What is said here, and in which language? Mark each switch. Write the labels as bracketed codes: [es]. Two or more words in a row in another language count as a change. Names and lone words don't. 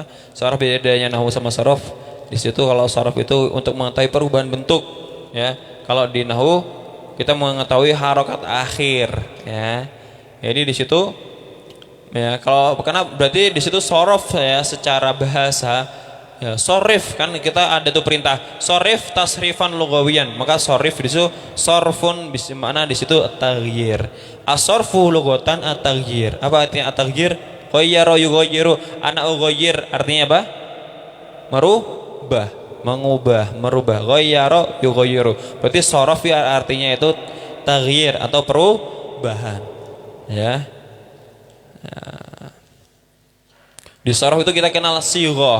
[id] Sorof bedanya nahwu sama sorof. Di situ kalau sorof itu untuk mengetahui perubahan bentuk ya. Kalau di nahwu kita mengetahui harokat akhir ya. Jadi di situ ya, kalau karena berarti di situ sorof ya secara bahasa ya, sorif kan kita ada tuh perintah sorif [ar] تصريفا لغويا, [id] maka sorif di situ sorfun bisa mana di situ at-taghyir. [ar] الصرف لغة التغيير. [id] Apa artinya at-taghyir? [ar] غيّر يغيّر، أنا أغيّر [id] artinya apa? Mengubah, merubah. [ar] غيّر يغيّر. [id] Berarti sorof ya artinya itu taghyir atau perubahan. Ya. Nah. Di sorof itu kita kenal sighah.